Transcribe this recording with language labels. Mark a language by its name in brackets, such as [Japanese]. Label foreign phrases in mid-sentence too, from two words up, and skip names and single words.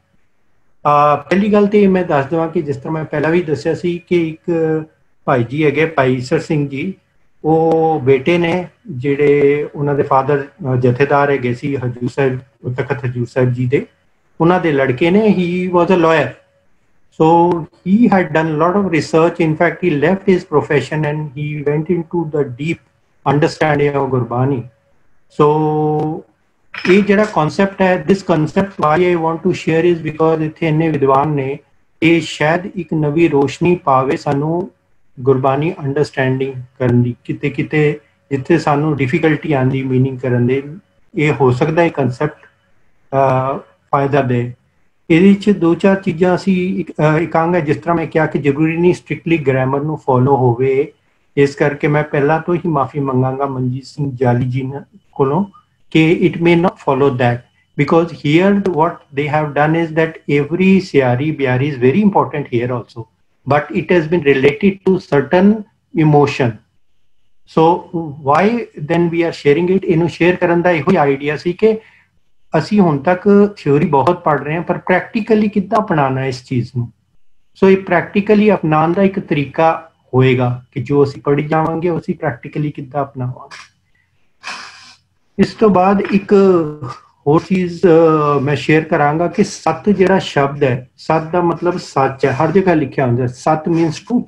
[Punjabi] ਪਹਿਲੀ ਗੱਲ ਤੇ ਮੈਂ ਦੱਸ ਦੇਵਾਂ ਕਿ ਜਿਸ ਤਰ੍ਹਾਂ ਮੈਂ ਪਹਿਲਾਂ ਵੀ ਦੱਸਿਆ ਸੀ ਕਿ ਇੱਕ ਭਾਈ ਜੀ ਹੈਗੇ, ਭਾਈ ਈਸਰ ਸਿੰਘ ਜੀ, ਉਹ ਬੇਟੇ ਨੇ ਜਿਹੜੇ ਉਹਨਾਂ ਦੇ ਫਾਦਰ ਜਥੇਦਾਰ ਹੈਗੇ ਸੀ ਹਜੂਰ ਸਾਹਿਬ, ਤਖਤ ਹਜੂਰ ਸਾਹਿਬ ਜੀ ਦੇ, ਉਹਨਾਂ ਦੇ ਲੜਕੇ ਨੇ। [English] he was a lawyer, so he had done a lot of research. In fact, he left his profession and he went into the deep understanding of Gurbani. [Punjabi] So ਇਹ ਜਿਹੜਾ concept ਹੈ, [English] this concept why I want to share is because [Punjabi] ਇੱਥੇ ਇੰਨੇ ਵਿਦਵਾਨ ਨੇ, ਇਹ ਸ਼ਾਇਦ ਇੱਕ ਨਵੀਂ ਰੋਸ਼ਨੀ ਪਾਵੇ ਸਾਨੂੰ ਗੁਰਬਾਣੀ ਅੰਡਰਸਟੈਂਡਿੰਗ ਕਰਨ ਦੀ। ਕਿਤੇ ਕਿਤੇ ਜਿੱਥੇ ਸਾਨੂੰ ਡਿਫੀਕਲਟੀ ਆਉਂਦੀ ਮੀਨਿੰਗ ਕਰਨ ਦੇ, ਇਹ ਹੋ ਸਕਦਾ ਇਹ ਕੰਸੈਪਟ ਫਾਇਦਾ ਦੇ। ਇਹਦੇ 'ਚ ਦੋ ਚਾਰ ਚੀਜ਼ਾਂ ਅਸੀਂ ਕਹਾਂਗੇ। ਜਿਸ ਤਰ੍ਹਾਂ ਮੈਂ ਕਿਹਾ ਕਿ ਜ਼ਰੂਰੀ ਨਹੀਂ ਸਟ੍ਰਿਕਟਲੀ ਗ੍ਰਾਮਰ ਨੂੰ ਫੋਲੋ ਹੋਵੇ, ਇਸ ਕਰਕੇ ਮੈਂ ਪਹਿਲਾਂ ਤੋਂ ਹੀ ਮਾਫੀ ਮੰਗਾਂਗਾ ਮਨਜੀਤ ਸਿੰਘ ਜਾਲੀ ਜੀ ਕੋਲੋਂ ਕਿ [English] it may not follow that, because here what they have done is that every Syari Bihari is very important here also, but it has been related to certain emotion. So why then we are sharing it? [Punjabi] ਇਹਨੂੰ ਸ਼ੇਅਰ ਕਰਨ ਦਾ ਇਹੋ ਆਈਡੀਆ ਸੀ ਕਿ ਅਸੀਂ ਹੁਣ ਤੱਕ ਥਿਓਰੀ ਬਹੁਤ ਪੜ੍ਹ ਰਹੇ ਹਾਂ, ਪਰ ਪ੍ਰੈਕਟੀਕਲੀ ਕਿੱਦਾਂ ਅਪਣਾਉਣਾ ਇਸ ਚੀਜ਼ ਨੂੰ। ਸੋ ਇਹ ਪ੍ਰੈਕਟੀਕਲੀ ਅਪਣਾਉਣ ਦਾ ਇੱਕ ਤਰੀਕਾ ਹੋਏਗਾ ਕਿ ਜੋ ਅਸੀਂ ਪੜ੍ਹੀ ਜਾਵਾਂਗੇ ਉਹ ਅਸੀਂ ਪ੍ਰੈਕਟੀਕਲੀ ਕਿੱਦਾਂ ਅਪਣਾਵਾਂਗੇ। ਇਸ ਤੋਂ ਬਾਅਦ ਇੱਕ ਹੋਰ ਚੀਜ਼ ਮੈਂ ਸ਼ੇਅਰ ਕਰਾਂਗਾ ਕਿ ਸੱਤ ਜਿਹੜਾ ਸ਼ਬਦ ਹੈ, ਸੱਤ ਦਾ ਮਤਲਬ ਸੱਚ ਹੈ, ਹਰ ਜਗ੍ਹਾ ਲਿਖਿਆ ਹੁੰਦਾ ਸੱਤ [English] means truth.